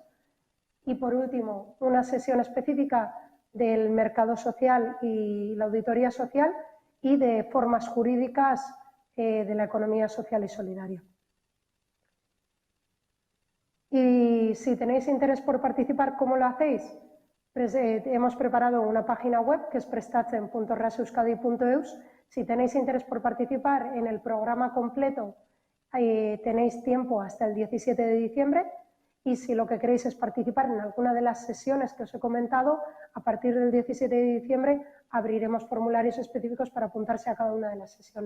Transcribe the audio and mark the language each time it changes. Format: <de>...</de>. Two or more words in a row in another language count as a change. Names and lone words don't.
<es>Y, por último, una sesión específica del mercado social y la auditoría social y de formas jurídicas de la economía social y solidaria. Y si tenéis interés por participar, ¿cómo lo hacéis? hemos preparado una página web que es prestatzen.reaseuskadi.eus. Si tenéis interés por participar en el programa completo, tenéis tiempo hasta el 17 de diciembre. Y si lo que queréis es participar en alguna de las sesiones que os he comentado, a partir del 17 de diciembre abriremos formularios específicos para apuntarse a cada una de las sesiones.</es>